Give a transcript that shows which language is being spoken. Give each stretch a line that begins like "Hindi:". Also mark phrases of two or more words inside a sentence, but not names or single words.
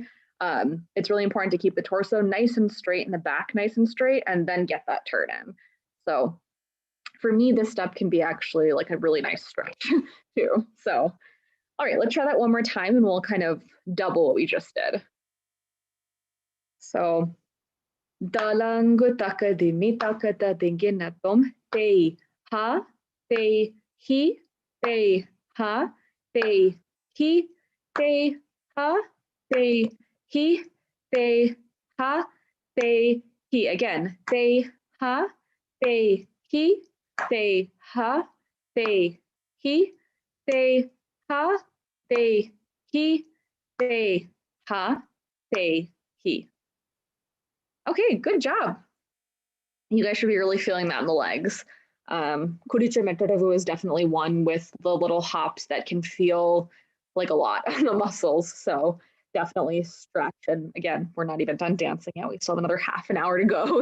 English: It's really important to keep the torso nice and straight and the back nice and straight, and then get that turn in. So for me, this step can be actually like a really nice stretch too. So, all right, let's try that one more time and we'll kind of double what we just did. So, dalangu taka dimi taka da dinginatom te ha te hi te ha te hi te ha te hi te ha te hi. Again, te ha te hi te ha te hi te ha te hi te ha te hi. Okay, good job. You guys should be really feeling that in the legs. Kuricha Metodavu is definitely one with the little hops that can feel like a lot on the muscles. So definitely stretch. And again, we're not even done dancing yet. We still have another half an hour to go.